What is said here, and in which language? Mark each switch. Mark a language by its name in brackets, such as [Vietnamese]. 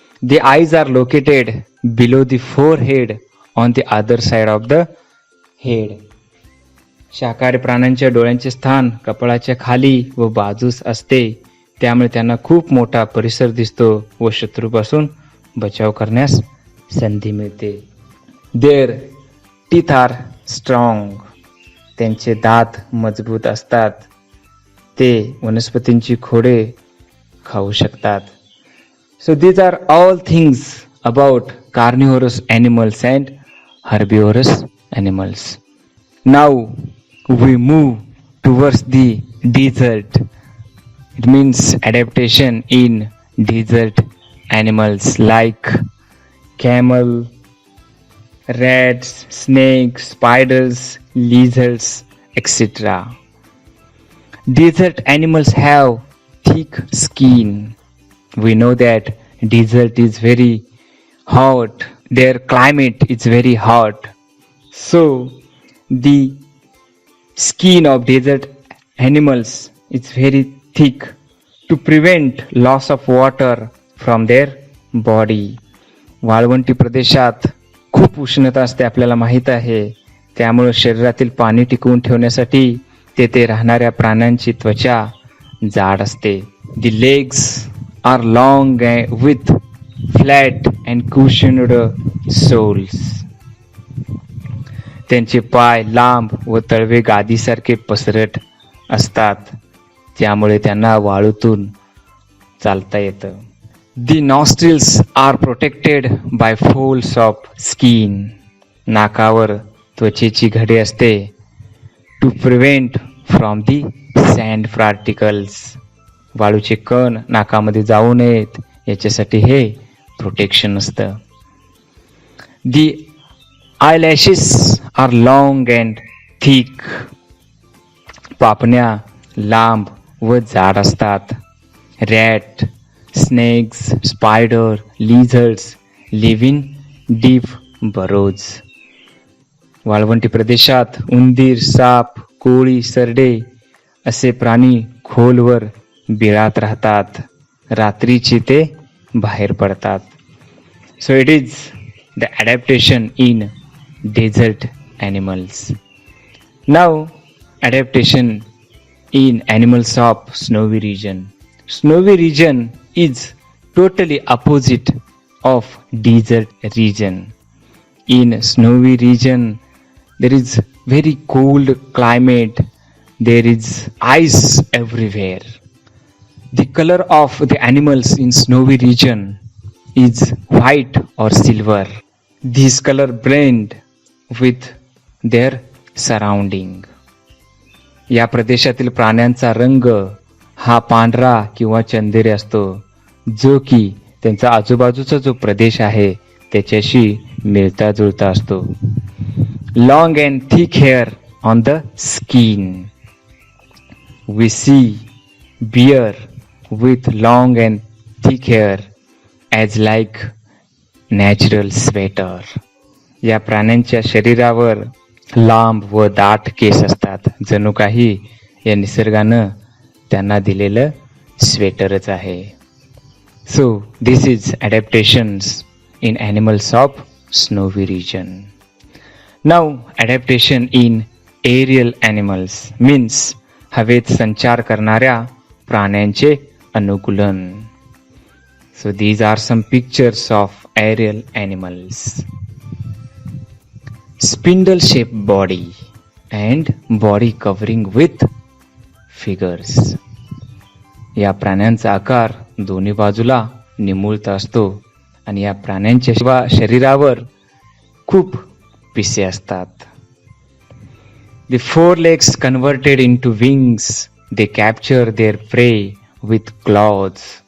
[English] The eyes are located below the forehead on the other side of the head. [Marathi] शाकाहारी प्राण्यांच्या डोळ्यांचे स्थान कपाळाच्या खाली व बाजूस असते, त्यामुळे त्यांना खूप मोठा परिसर दिसतो व शत्रूपासून बचाव करण्यास संधी मिळते. [English] Their teeth are strong. [Marathi] त्यांचे दात मजबूत असतात, ते वनस्पतींची खोडे खाऊ शकतात. [English] So these are all things about carnivorous animals and herbivorous animals. Now we move towards the desert. It means adaptation in desert animals like camel, rats, snakes, spiders, lizards, etc. Desert animals have thick skin. We know that desert is very hot. Their climate is very hot. So the skin of desert animals is very thick to prevent loss of water from their body. [Marathi] वाळवंटी प्रदेशात खूप उष्णता असते, आपल्याला माहीत आहे. त्यामुळे शरीरातील पाणी टिकवून ठेवण्यासाठी तेथे राहणाऱ्या प्राण्यांची त्वचा जाड असते. [English] The legs are long with flat and cushioned soles. [Marathi] त्यांचे पाय लांब व तळवे गादीसारखे पसरट असतात, त्यामुळे त्यांना वाळूतून चालता येतं. [English] The nostrils are protected by folds of skin. [Marathi] नाकावर त्वचेची घडे असते [English] to prevent from the sand particles. [Marathi] वाळूचे कण नाकामध्ये जाऊ नयेत याच्यासाठी हे प्रोटेक्शन असतं. [English] The eyelashes are long and thick. [Marathi] पापण्या लांब व जाड असतात. [English] Rat, snakes, spider, lizards live in deep burrows. [Marathi] वाळवंटी प्रदेशात उंदीर, साप, कोळी, सरडे असे प्राणी खोलवर बिळात राहतात. रात्रीची ते बाहेर पडतात. [English] So it is the adaptation in desert animals. नाव adaptation in animals of snowy region. Snowy region is totally opposite of desert region. In snowy region there is very cold climate, there is ice everywhere. The color of the animals in snowy region is white or silver. These color blend with their surrounding. [Marathi] या प्रदेशातील प्राण्यांचा रंग हा पांढरा किंवा चंदेरी असतो, जो की त्यांचा आजूबाजूचा जो प्रदेश आहे त्याच्याशी मिळता जुळता असतो. [English] Long and thick hair on the skin. We see bear with long and thick hair as like natural sweater. [Marathi] या प्राण्यांच्या शरीरावर लांब व दाट केस असतात, जणू काही या निसर्गानं त्यांना दिलेलं स्वेटरच आहे. [English] So this is adaptations in animals of snowy region. Now adaptation in aerial animals means [Marathi] हवेत संचार करणाऱ्या प्राण्यांचे अनुकूलन. [English] So these are some pictures of aerial animals. Spindle shaped body and body covering with figures. [Marathi] या प्राण्यांचा आकार दोन्ही बाजूला निमुळता असतो आणि या प्राण्यांच्या शरीरावर खूप पिसे असतात. [English] The four legs converted into wings. They capture their prey with claws.